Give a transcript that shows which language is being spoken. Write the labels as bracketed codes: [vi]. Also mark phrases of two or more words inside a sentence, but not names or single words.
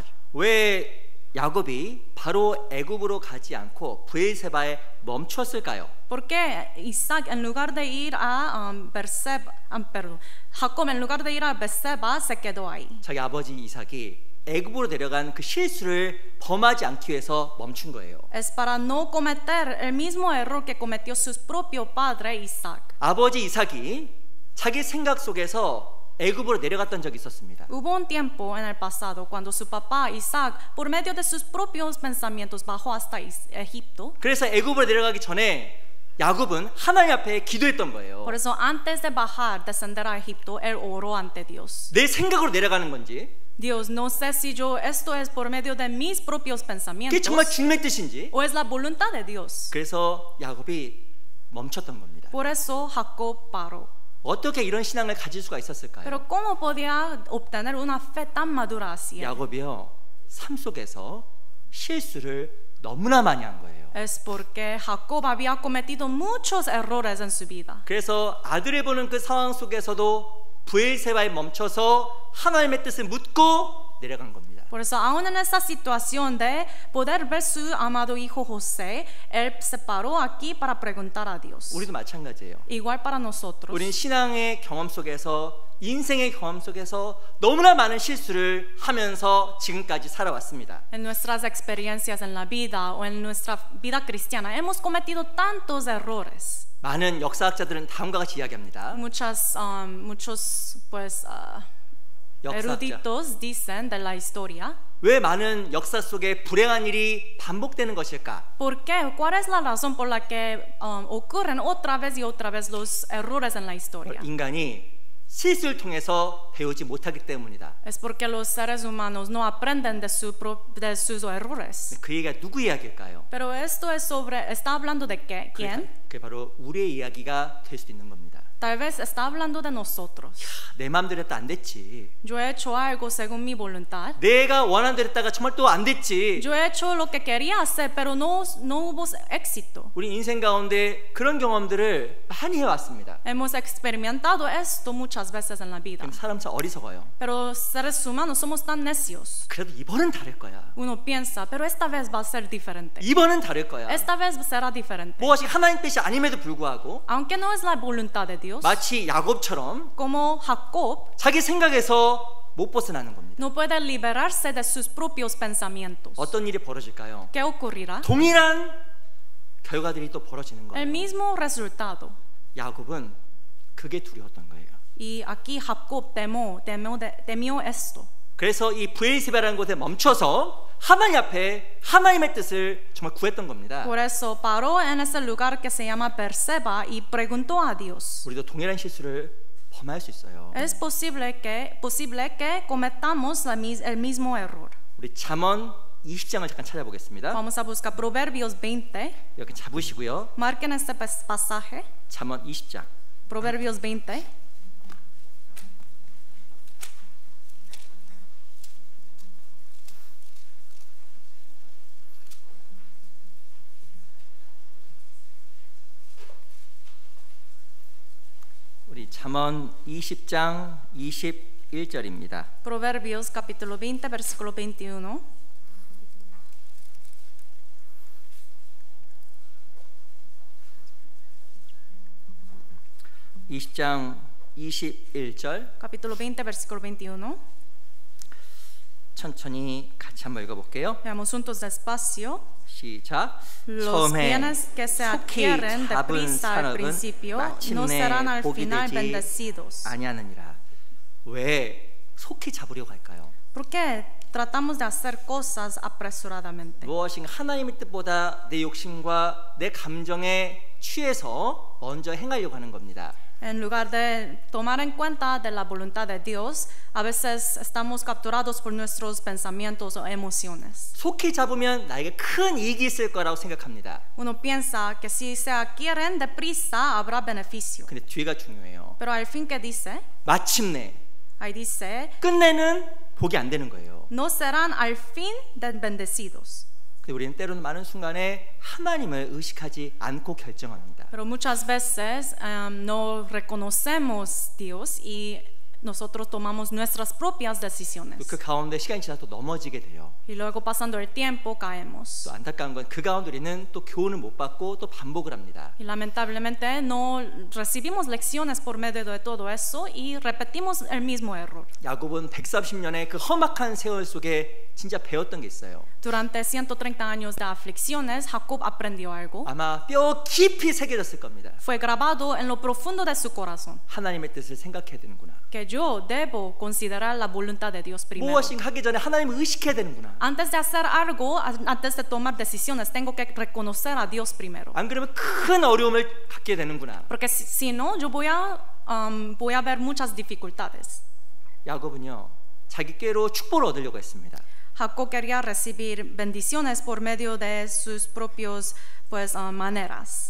[ko] 왜 야곱이 바로 애굽으로 가지 않고 브엘세바에 멈췄을까요? [es] ¿Por qué Isaac en lugar de ir a Berseba, perdón, Jacob en lugar de ir a Berseba se quedó ahí? [ko] 자기 아버지 이삭이 애굽으로 데려간 그 실수를 범하지 않기 위해서 멈춘 거예요. [es] Es para no cometer el mismo error que cometió su propio padre Isaac. [ko] 아버지 이삭이 자기 생각 속에서 애굽으로 내려갔던 적이 있었습니다. [es] Hubo un tiempo en el pasado cuando su papá Isaac, por medio de sus propios pensamientos, bajó hasta Egipto. [ko] 그래서 애굽으로 내려가기 전에 야곱은 하나님 앞에 기도했던 거예요. [es] Por eso antes de bajar, descender a Egipto, él oró ante Dios. [ko] 내 생각으로 내려가는 건지, [es] Dios, no sé si esto es por medio de mis propios pensamientos, [ko] 그게 정말 주님의 뜻인지. [es] o es la voluntad de Dios. [ko] 그래서 야곱이 멈췄던 겁니다. [es] Por eso Jacob paró. [ko] 어떻게 이런 신앙을 가질 수가 있었을까요? [es] Pero cómo podía obtener una fe tan madura así? [ko] 야곱이요 삶 속에서 실수를 너무나 많이 한 거예요. [es] Es porque Jacob había cometido muchos errores en su vida. [ko] 그래서 아들을 보는 그 상황 속에서도 브엘세바에 멈춰서 하나님의 뜻을 묻고 내려간 겁니다. [es] Por eso, aún en esta situación de poder ver su amado hijo José, él se paró aquí para preguntar a Dios. [ko] 우리도 마찬가지예요. [es] Igual para nosotros. [ko] 우리는 신앙의 경험 속에서, 인생의 경험 속에서 너무나 많은 실수를 하면서 지금까지 살아왔습니다. [es] En nuestras experiencias en la vida o en nuestra vida cristiana hemos cometido tantos errores. [ko] 많은 역사학자들은 다음과 같이 이야기합니다. [es] Muchos pues eruditos dicen de la historia. [ko] 왜 많은 역사 속에 불행한 일이 반복되는 것일까? [es] ¿Por qué? ¿Cuál es la razón por la que ocurren otra vez y otra vez los errores en la historia? [ko] 인간이 실수를 통해서 배우지 못하기 때문이다. [es] Es porque los seres humanos no aprenden de sus errores. [ko] 그 얘기가 누구 이야기일까요? [es] Pero esto es está hablando de qué? ¿Quién? [ko] 그게 바로 우리의 이야기가 될 수도 있는 겁니다. [es] Tal vez está hablando de nosotros. [ko] 내 마음대로 했다 안 됐지. [es] Yo he hecho algo según mi voluntad. [ko] 내가 원하는 대로 했다가 정말 또 안 됐지. [es] Yo he hecho lo que quería hacer, pero no hubo éxito. [ko] 우리 인생 가운데 그런 경험들을 많이 해왔습니다. [es] Hemos experimentado esto muchas veces en la vida. [ko] 사람 참 어리석어요. [es] Pero seres humanos somos tan necios. [ko] 그래도 이번은 다를 거야. [es] Uno piensa, pero esta vez va a ser diferente. [ko] 이번은 다를 거야. [es] Esta vez será diferente. [ko] 무엇이 하나님 뜻이 아님에도 불구하고, [es] aunque no es la voluntad de Dios, [ko] 마치 야곱처럼 [es] como Jacob, [ko] 자기 생각에서 못 벗어나는 겁니다. [es] no puede liberarse de sus propios pensamientos. [ko] 어떤 일이 벌어질까요? [es] ¿Qué ocurrirá? [ko] 동일한 결과들이 또 벌어지는 거예요. [es] El mismo resultado. [ko] 야곱은 그게 두려웠던 거예요. [es] Y aquí Jacob temió esto. [ko] 그래서 이 브엘세바라는 곳에 멈춰서 하나님 앞에 하나님의 뜻을 정말 구했던 겁니다. [es] Por eso paró en ese lugar que se llama Berseba y preguntó a Dios. [ko] 우리도 동일한 실수를 범할 수 있어요. [es] Es posible que cometamos el mismo error. [ko] 우리 잠언 20장을 잠깐 찾아보겠습니다. [es] Vamos a buscar Proverbios 20. [ko] 여기 잡으시고요. [es] Marquen este pasaje. [ko] 잠언 20장. [es] Proverbios 20. [ko] 우리 잠언 20장 21절입니다. [es] Proverbios capítulo 20 versículo 21. [ko] (20장 21절) [es] capítulo 20 versículo 21. [ko] 천천히 같이 한번 읽어볼게요. [es] Veamos juntos despacio. [ko] 시작. [es] Los bienes que se adquieren deprisa al principio no serán al final bendecidos. [ko] 아니하느니라. 왜 속히 잡으려고 할까요? [es] ¿Por qué tratamos de hacer cosas apresuradamente? [ko] 무엇인가 하나님의 뜻보다 내 욕심과 내 감정에 취해서 먼저 행하려고 하는 겁니다. [es] En lugar de tomar en cuenta de la voluntad de Dios, a veces estamos capturados por nuestros pensamientos o emociones. [ko] 속히 잡으면 나에게 큰 이익이 있을 거라고 생각합니다. [es] Uno piensa que si se adquieren deprisa habrá beneficio. [ko] 근데 뒤가 중요해요. [es] Pero al fin que dice, [ko] 마침내 [es] ahí dice, [ko] 끝내는 복이 안 되는 거예요. [es] no serán al fin bendecidos. [ko] 우리는 때로는 많은 순간에 하나님을 의식하지 않고 결정합니다. [es] Pero muchas veces no reconocemos Dios y nosotros tomamos nuestras propias decisiones. [ko] 그 가운데 시간이 지나서 또 넘어지게 돼요. [es] Y luego pasando el tiempo caemos. [ko] 또 안타까운 건 그 가운데 우리는 또 교훈을 못 받고 또 반복을 합니다. [es] Y lamentablemente no recibimos lecciones por medio de todo eso y repetimos el mismo error. [ko] 야곱은 130년의 그 험악한 세월 속에 진짜 배웠던 게 있어요. [es] Durante 130 años de aflicciones, Jacob aprendió algo. [ko] 아마 뼈 깊이 새겨졌을 겁니다. [es] Fue grabado en lo profundo de su corazón. [ko] 하나님의 뜻을 생각해야 되는구나. [es] Que yo debo considerar la voluntad de Dios primero. [ko] 무엇인가 하기 전에 하나님을 의식해야 되는구나. [es] Antes de hacer algo, antes de tomar decisiones, tengo que reconocer a Dios primero. [ko] 안 그러면 큰 어려움을 갖게 되는구나. [es] Porque si no, yo voy a ver muchas dificultades. [ko] 야곱은요, 자기 꾀로 축복을 얻으려고 했습니다. [es] Jacob quería recibir bendiciones por medio de sus propios maneras.